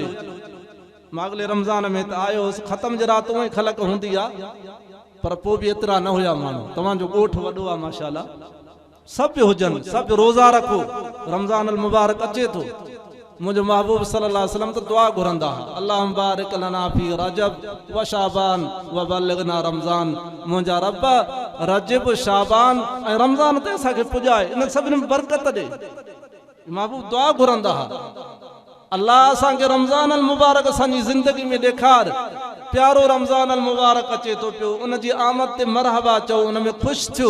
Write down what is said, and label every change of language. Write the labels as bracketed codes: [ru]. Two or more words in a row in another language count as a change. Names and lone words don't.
[sd] मां अॻिले रमज़ान में त आयो हुउसि, ख़तम जे राति उहे ख़लक हूंदी आहे, पर पोइ बि एतिरा न हुया माण्हू। तव्हांजो ॻोठु वॾो आहे माशाअल्लाह, सभु हुजनि, सभु रोज़ा रखो, रमज़ान अल मुबारक अचे थो। मुझे महबूब [ar] صلى الله عليه وسلم [sd] तो दुआ घुरंदा, [ar] اللهم بارك لنا في رجب وشعبان وبلغنا رمضان. [sd] मुंहिंजा रब रजब शाबान ऐं रमज़ान ते असांखे पुॼाए, इन सभिनी में बरकत ॾे। महबूब दुआ घुरंदा हुआ, अल्लाह असांखे रमज़ान अल मुबारक असांजी ज़िंदगी में ॾेखार। प्यारो रमज़ान अल मुबारक अचे थो पियो, उन जी आमद ते मरहबा चओ, उन में ख़ुशि थियो।